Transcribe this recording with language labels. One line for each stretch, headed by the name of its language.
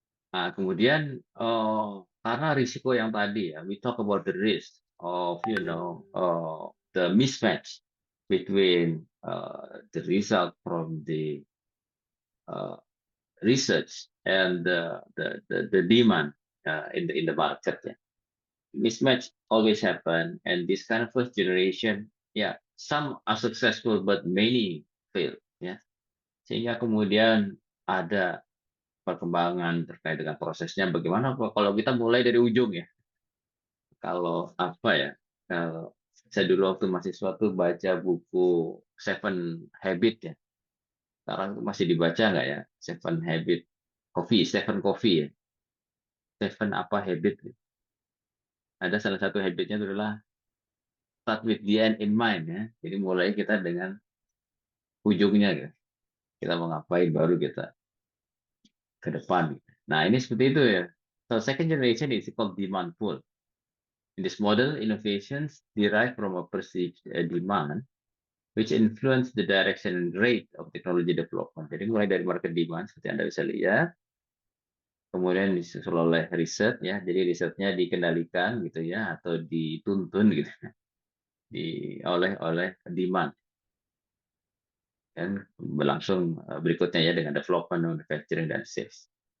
Indonesian: Nah, kemudian karena risiko yang tadi ya,
English: we talk about the risk of the mismatch between the result from the research and the demand in the market. Ya. Mismatch always happen, and this kind of first generation, some are successful but many fail.
Indonesian: Ya. Sehingga kemudian ada perkembangan terkait dengan prosesnya bagaimana kalau kita mulai dari ujung ya. Kalau kalau saya dulu waktu mahasiswa tuh baca buku Seven Habit ya. Sekarang masih dibaca nggak ya? Seven Habit Stephen Covey ya. Seven apa habit ya. Ada salah satu habitnya itu adalah
English: start with the end in mind
Indonesian: ya. Jadi mulai kita dengan ujungnya ya. Kita mau ngapain baru kita ke depan. Nah, ini seperti itu ya.
English: So second generation is called demand pull. In this model, innovations derive from a perceived demand, which influence the direction and rate of technology development.
Indonesian: Jadi mulai dari market demand, seperti Anda bisa lihat, kemudian disusul oleh riset, ya. Jadi risetnya dikendalikan gitu ya, atau dituntun gitu oleh demand. Dan berlangsung berikutnya ya dengan development, manufacturing, dan sales.